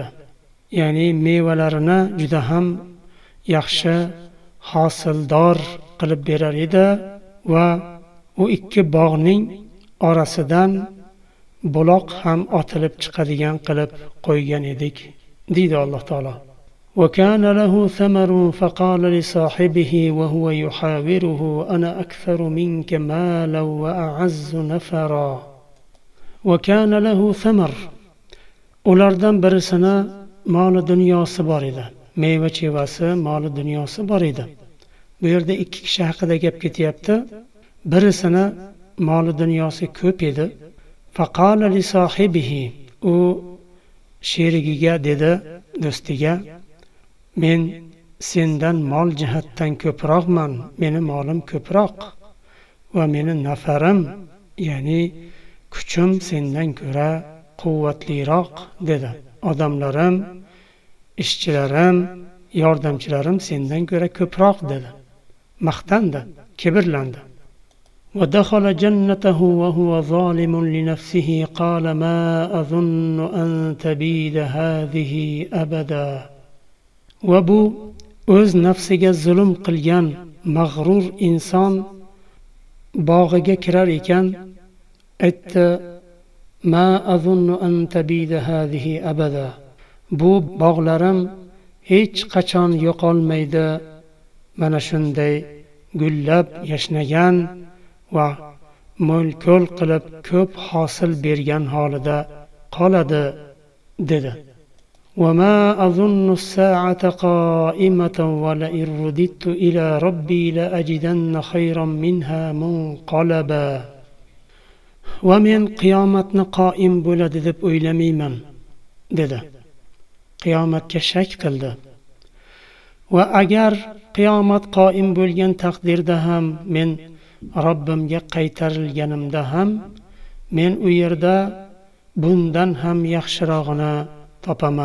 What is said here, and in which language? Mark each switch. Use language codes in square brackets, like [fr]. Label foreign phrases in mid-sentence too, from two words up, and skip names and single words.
[uz] Ya'ni mevalarini juda ham yaxshi, hosildor qilib berar edi va u ikki bog'ning orasidan buloq ham otilib chiqadigan qilib qo'ygan edik, deydi Alloh taolo. [ar] وَكَانَ لَهُ ثَمَرٌ فَقَالَ لِصَاحِبِهِ وَهُوَ يُحَاوِرُهُ أَنَا أَكْثَرُ مِنكَ مَالًا وَأَعَزُّ نَفَرًا. وَكَانَ لَهُ ثَمَرٌ. [uz] Ulardan birisini moli dunyosi bor edi. Meva chevasi, moli dunyosi bor edi. Bu yerda ikki kishi haqida gap ketyapti. Birisini moli dunyosi ko'p edi. [ar] فقال لصاحبه. [uz] U sherigiga dedi, do'stiga, men sendan mol jihatdan ko'proqman, meni molim ko'proq va meni nafarim, ya'ni kuchim sendan ko'ra quvvatliroq dedi. Odamlarim, ishchilarim, yordamchilarim sendan ko'ra ko'proq dedi. Maqtandi, kibrlandi. [ar] وَدَخَلَ جَنَّتَهُ وَهُوَ ظَالِمٌ لِنَفْسِهِ قَالَ مَا أَظُنُّ أَن تَبِيدَ هَذِهِ أَبَدًا. [uz] Va bu o'z nafsiga zulm qilgan mag'rur inson bog'iga kirar ekan, aytdi: [ar] "ما أظن أن تبيد هذه أبدا." [uz] Bu bog'larim hech qachon yo'qolmaydi. Mana shunday gullab yashnagan va mo'l-ko'l qilib ko'p hosil bergan holida qoladi, dedi. [ar] وَمَا أَظُنُّ السَّاعَةَ قَائِمَةً وَلَئِن رُّدِدتُّ إِلَى رَبِّي لَأَجِدَنَّ خَيْرًا مِنْهَا مُنقَلَبًا. [uz] Va men qiyomatni qoim bo'ladi deb o'ylamayman, dedi. Qiyomatga shak qildi. Va agar qiyomat qoim bo'lgan taqdirda ham, men Robbimga qaytarilganimda ham, men u yerda bundan ham yaxshirog'ini topaman.